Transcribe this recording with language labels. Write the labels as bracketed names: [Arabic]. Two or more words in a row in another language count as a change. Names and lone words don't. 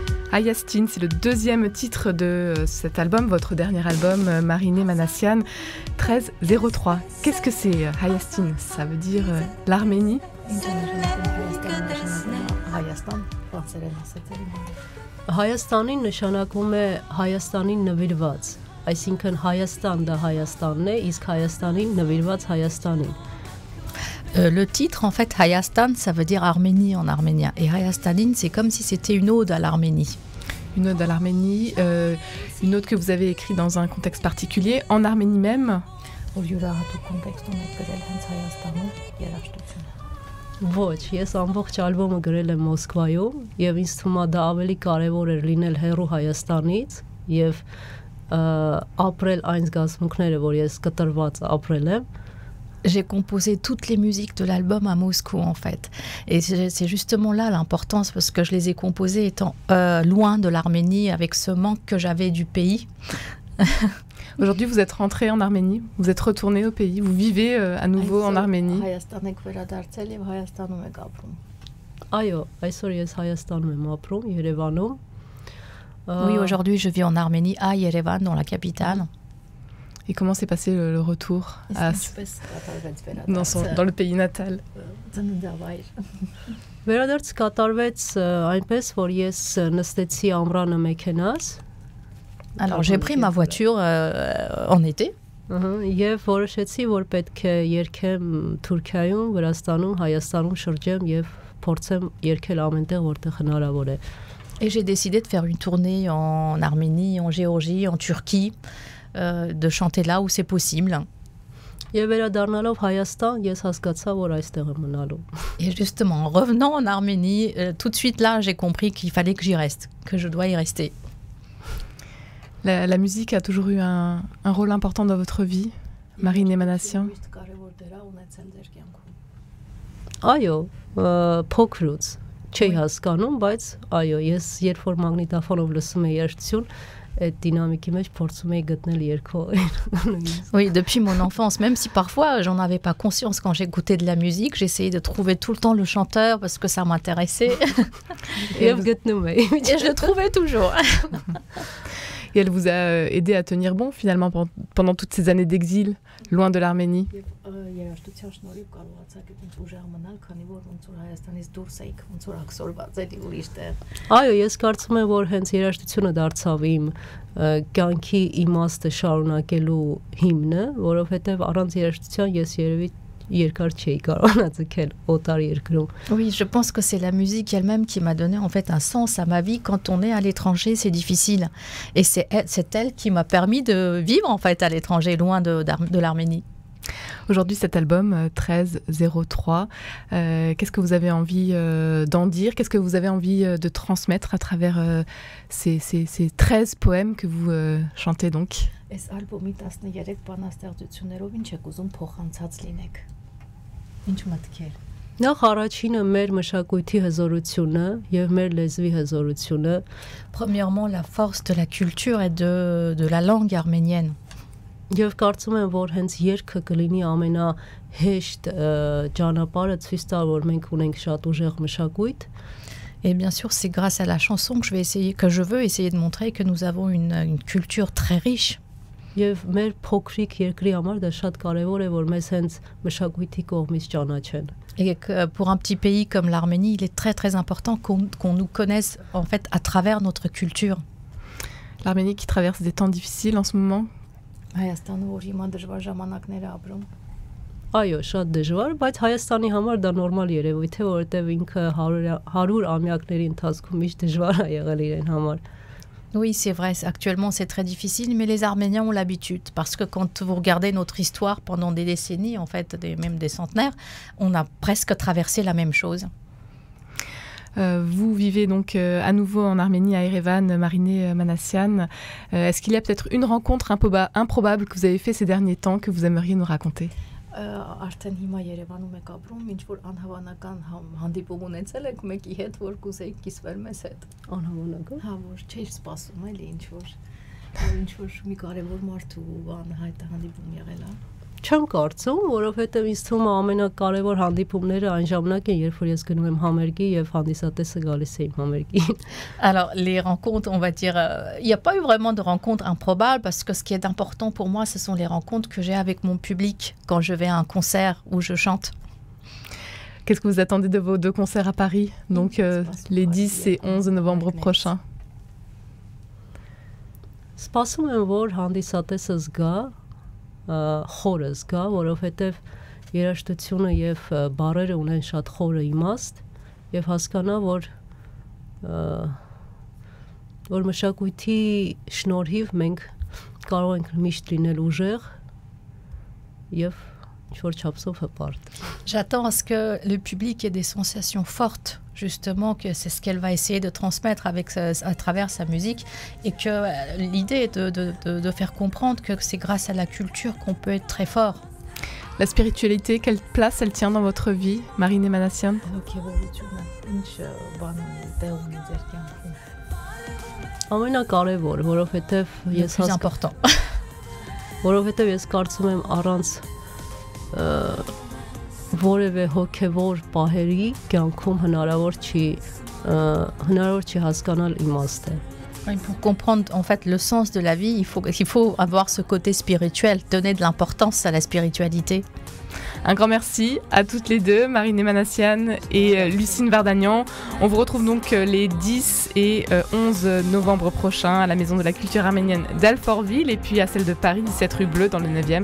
[French] Hayastin, c'est le deuxième titre de cet album, votre dernier album, Mariné Manassian, 1303. Qu'est-ce que c'est Hayastin? Ça veut dire l'Arménie? [Armenian] Հայաստանին նշանակում է Հայաստանին նվիրված, այսինքն Հայաստան դա Հայաստանն է, իսկ Հայաստանին նվիրված Հայաստանին։ [French] Le titre, en fait, Hayastan, ça veut dire Arménie en arménien. Et Hayastanin, c'est comme si c'était une ode à l'Arménie. Une ode à l'Arménie, une ode que vous avez écrite dans un contexte particulier, en Arménie même. [Armenian] Ոչ, ես ամբողջ ալբոմը գրել եմ Մոսկվայում եւ ինձ թվում է դա ավելի կարեւոր էր լինել հեռու Հայաստանից եւ ապրել այն զգացմունքները, որ ես կտրված ապրել եմ։ [French] J'ai composé toutes les musiques de l'album à Moscou, en fait. Et c'est justement là l'importance, parce que je les ai composées étant loin de l'Arménie, avec ce manque que j'avais du pays. Aujourd'hui, vous êtes rentré en Arménie, vous êtes retourné au pays, vous vivez à nouveau en Arménie. [Armenian] Այո, այսօր ես Հայաստանում եմ ապրում, Երևանում։ [French] Oui, aujourd'hui, je vis en Arménie, à Yerevan, dans la capitale. Et comment s'est passé le retour dans le pays natal? [Armenian] Վերադարձ կատարվեց այնպես, որ ես նստեցի ամռանը մեքենաս։ [French] Alors, j'ai pris ma voiture en été. [Armenian] Եվ որոշեցի, որ պետք է երգեմ Թուրքիայում, Վրաստանում, Հայաստանում շրջեմ եւ փորձեմ երգել ամենտեղ, որտեղ հնարավոր է։ [French] Et j'ai décidé de faire une tournée en Arménie, en Géorgie, en Turquie, de chanter là où c'est possible. [Armenian] Եվ վերադառնալով Հայաստան, ես հասկացա, որ այստեղ եմ մնալու։ [French] Et justement, en revenant en Arménie, tout de suite là, j'ai compris qu'il fallait que j'y reste, que je dois y rester. La musique a toujours eu un rôle important dans votre vie, Mariné Manassian? [Armenian] Այո, փոքրուց չի հասկանում, բայց այո, ես երբ որ մագնիտոֆոնով լսում եմ երգություն, այդ դինամիկի մեջ փորձում եմ գտնել երգող։ [French] Oui, depuis mon enfance, même si parfois j'en avais pas conscience quand j'écoutais de la musique, j'essayais de trouver tout le temps le chanteur parce que ça m'intéressait. Et je le trouvais toujours. Et elle vous a aidé à tenir bon finalement pendant toutes ces années d'exil, loin de l'Arménie. [Armenian] Այո, ես կարծում եմ, որ հենց երաժշտությունը դարձավ իմ կյանքի իմաստը շարունակելու հիմնը, որովհետև առանց երաժշտության ես երևի երկար չէի կարողանա ձգել օտար երկրում։ [French] Oui, je pense que c'est la musique elle-même qui m'a donné en fait un sens à ma vie. Quand on est à l'étranger, c'est difficile. Et c'est elle qui m'a permis de vivre en fait à l'étranger, loin de l'Arménie. Aujourd'hui, cet album 1303, qu'est-ce que vous avez envie d'en dire? Qu'est-ce que vous avez envie de transmettre à travers ces 13 poèmes que vous chantez donc? [Armenian] Նախ առաջինը մեր մշակույթի հզորությունը եւ մեր լեզվի հզորությունը։ [French] Premièrement, la force de la culture et de la langue arménienne. [Armenian] Եվ կարծում եմ, որ hենց երգը կլինի ամենահեշտ ճանապարհը ցույց տալ, որ մենք ունենք շատ ուժեղ մշակույթ։ [French] Et bien sûr, c'est grâce à la chanson que je veux essayer de montrer que nous avons une culture très riche. [Armenian] Եվ մեր փոքրիկ երկրի համար դա շատ կարևոր է, որ մեզ հենց մշակույթի կողմից ճանաչեն։ [French] Et que pour un petit pays comme l'Arménie, il est très très important qu'on nous connaisse en fait à travers notre culture. L'Arménie qui traverse des temps difficiles en ce moment. [Armenian] Այո, շատ դժվար, բայց Հայաստանի համար դա նորմալ երևույթ է, որովհետև ինքը 100 ամյակների ընթացքում միշտ դժվար է եղել իրեն համար։ [French] Oui, c'est vrai, actuellement c'est très difficile, mais les Arméniens ont l'habitude, parce que quand vous regardez notre histoire pendant des décennies, en fait, même des centenaires, on a presque traversé la même chose. Vous vivez donc à nouveau en Arménie, à Yerevan, Mariné Manassian. Est-ce qu'il y a peut-être une rencontre improbable que vous avez fait ces derniers temps que vous aimeriez nous raconter? [Armenian] Արդեն հիմա Երևանում եք ապրում, ինչ որ անհավանական հանդիպում ունեցել եք մեկի հետ, որ կուզեիք կիսվել մեզ հետ։ Անհավանական։ Հա, որ չէր սպասում էլի ինչ որ մի կարևոր մարդու անհայտ հանդիպում եղել է։ Չեմ կարծում, որովհետև ինձ թվում է ամենակարևոր հանդիպումները այն ժամանակ են, երբ որ ես գնում եմ համերգի եւ հանդիսատեսը գալիս է իմ համերգին։ [French] Alors, les rencontres, on va dire, il n'y a pas eu vraiment de rencontres improbables parce que ce qui est important pour moi, ce sont les rencontres que j'ai avec mon public quand je vais à un concert où je chante. Qu'est-ce que vous attendez de vos 2 concerts à Paris, donc les 10 et 11 novembre prochains? [Armenian] Սպասում եմ, որ հանդիսատեսը զգա, խորը զգա, որովհետև երաժշտությունը եւ բառերը ունեն շատ խորը իմաստ եւ հասկանա, որ մշակույթի շնորհիվ մենք կարող ենք միշտ լինել ուժեղ եւ ինչ-որ չափսով հպարտ։ [French] J'attends à ce que le public ait des sensations fortes, justement, que c'est ce qu'elle va essayer de transmettre à travers sa musique et que l'idée est de faire comprendre que c'est grâce à la culture qu'on peut être très fort. La spiritualité, quelle place elle tient dans votre vie, Marine Manassian? [Armenian] Ամենակարևոր, որովհետև ես [French] plus important. [Armenian] Որովհետև ես կարծում եմ առանց որևէ հոգևոր պահերի կյանքում հնարավոր չի հասկանալ իմաստը։ [French] Pour comprendre en fait le sens de la vie, il faut avoir ce côté spirituel, donner de l'importance à la spiritualité. Un grand merci à toutes les deux, Marine Manassian et Lucine Vardagnan. On vous retrouve donc les 10 et 11 novembre prochains à la Maison de la Culture Arménienne d'Alfortville et puis à celle de Paris, 17 rue Bleue dans le 9e.